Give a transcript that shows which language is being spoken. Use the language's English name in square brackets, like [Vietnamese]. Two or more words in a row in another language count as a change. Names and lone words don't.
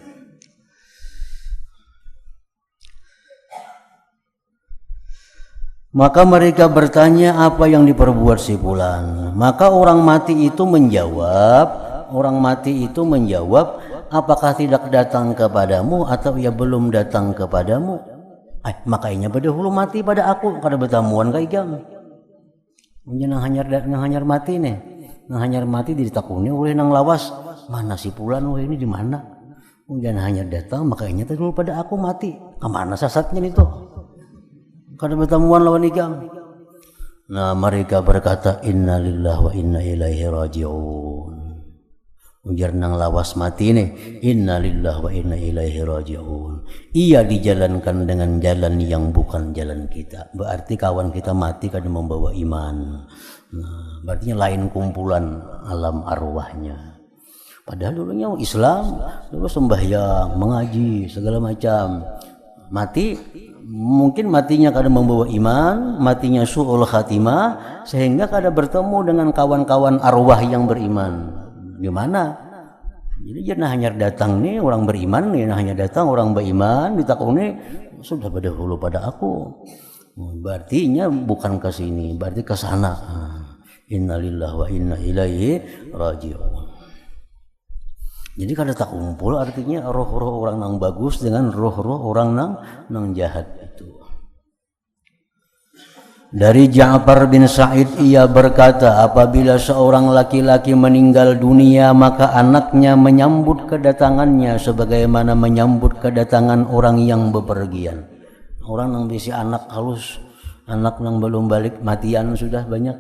[Indonesian] Maka mereka bertanya apa yang diperbuat si fulan. Maka orang mati itu menjawab, apakah tidak datang kepadamu atau ia belum datang kepadamu? [Banjar] Makanya berdahulu mati pada aku kada bertamuan ka igam. Nang hanyar mati nih. Nang hanyar mati ditakuni oleh nang lawas, mana si fulan ini di mana? Kemudian hanyar datang makanya dulu pada aku mati. Kemana sasatnya itu? Kada bertamuan lawan igam. [Indonesian] Nah, mereka berkata [Arabic] إنا لله وإنا إليه راجعون. [Banjar] Ujar nang lawas mati nih, [Arabic] إنا لله وإنا إليه راجعون. [Indonesian] Ia dijalankan dengan jalan yang bukan jalan kita. Berarti kawan kita mati karena membawa iman. Nah, berarti lain kumpulan alam arwahnya. Padahal dulunya Islam, dulu sembahyang, mengaji, segala macam. Mati, mungkin matinya karena membawa iman, matinya [Arabic] سوء الخاتمة, [Indonesian] sehingga kada bertemu dengan kawan-kawan arwah yang beriman. Gimana? Jadi jangan hanya datang nih orang beriman nih, hanya datang orang beriman ditakuni sudah berdahulu pada aku. Berarti bukan ke sini, berarti ke sana. [Arabic] إنا لله وإنا إليه راجعون. [Banjar] Jadi kada tak kumpul artinya roh-roh orang nang bagus dengan roh-roh orang nang jahat itu. [Indonesian] Dari Ja'far bin Sa'id ia berkata, apabila seorang laki-laki meninggal dunia maka anaknya menyambut kedatangannya sebagaimana menyambut kedatangan orang yang bepergian. Orang yang bisi anak halus Anak yang belum balik matian sudah banyak.